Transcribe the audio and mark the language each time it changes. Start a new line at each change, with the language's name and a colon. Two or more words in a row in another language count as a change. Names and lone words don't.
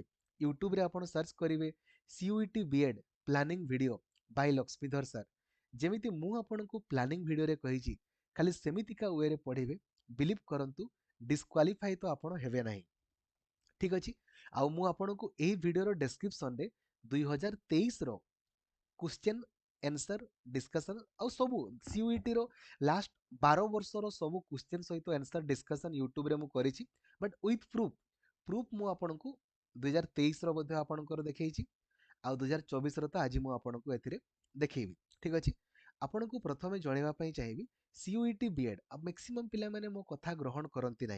Odia: ୟୁଟ୍ୟୁବରେ ଆପଣ ସର୍ଚ୍ଚ କରିବେ
English: CUET B.Ed planning video by
Odia: ଲକ୍ଷ୍ମୀଧର ସାର୍। ଯେମିତି ମୁଁ ଆପଣଙ୍କୁ ପ୍ଲାନିଂ ଭିଡ଼ିଓରେ କହିଛି ଖାଲି ସେମିତିକା ୱେରେ ପଢ଼ିବେ, ବିଲିଭ୍ କରନ୍ତୁ ଡିସ୍କ୍ୱାଲିଫାଇ ତ ଆପଣ ହେବେ ନାହିଁ। ଠିକ୍ ଅଛି। ଆଉ ମୁଁ ଆପଣଙ୍କୁ ଏହି ଭିଡ଼ିଓର ଡେସ୍କ୍ରିପସନରେ 2023ର
English: question answer discussion
Odia: ଆଉ ସବୁ CUETର ଲାଷ୍ଟ 12 ବର୍ଷର ସବୁ କ୍ୱେଶ୍ଚନ୍ ସହିତ
English: answer discussion
Odia: ୟୁଟ୍ୟୁବରେ ମୁଁ କରିଛି,
English: but with proof
Odia: ମୁଁ ଆପଣଙ୍କୁ 2023ର ମଧ୍ୟ ଆପଣଙ୍କର ଦେଖେଇଛି ଆଉ 2024ର ତ ଆଜି ମୁଁ ଆପଣଙ୍କୁ ଏଥିରେ ଦେଖେଇବି। ଠିକ୍ ଅଛି। ଆପଣଙ୍କୁ ପ୍ରଥମେ ଜଣାଇବା ପାଇଁ ଚାହିଁବି CUET ବିଏଡ୍ ଆଉ ମ୍ୟାକ୍ସିମମ୍ ପିଲାମାନେ ମୋ କଥା ଗ୍ରହଣ କରନ୍ତି ନାହିଁ।